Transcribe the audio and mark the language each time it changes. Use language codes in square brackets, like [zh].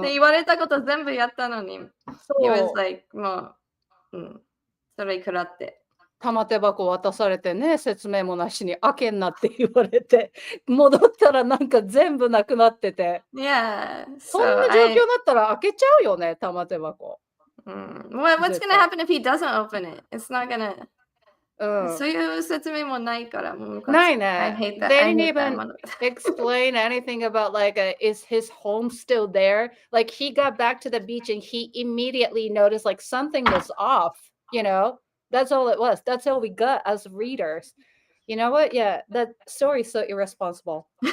[ja] で、言われたこと全部やったのに。 [en] He was like, [ja] もう、それ食らって。玉手箱渡されてね、説明もなしに開けんなって言われて、戻ったらなんか全部なくなってて。 [en] Yeah. [ja] そんな状況だったら開けちゃうよね、玉手箱。 [en] What's gonna happen if he doesn't open it? It's not gonna. [ja] そういう説明もないから。ないね。 [en] I hate that. They I didn't hate even that explain anything about like, is his home still there? Like he got back to the beach and he immediately noticed like something was off, That's all it was. That's all we got as readers. You know what? Yeah, that story is so irresponsible.